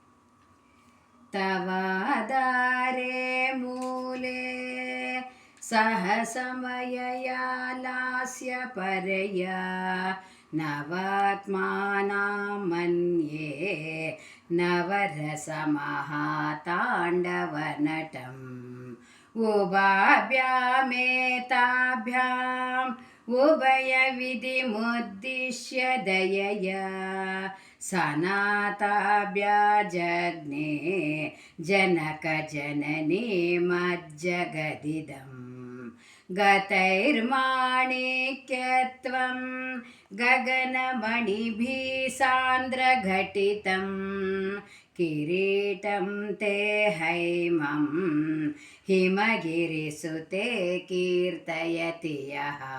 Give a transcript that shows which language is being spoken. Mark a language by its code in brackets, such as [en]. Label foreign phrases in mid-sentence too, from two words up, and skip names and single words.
[sa] తవాదారే మూలే సహసమయయా లాస్య పరయా నవాత్మానాం మన్యే నవరసమహాతాండవనటం उभाभ्यामेताभ्याम् उभयविधिमुद्दिश्य दयया सनाताभ्याजग्ने जनकजननीमज्जगदिदम् गतैर्माणिक्यत्वं गगनमणिभिः सान्द्रघटितं किरीटं ते हैमं हिमगिरिसुते कीर्तयति यः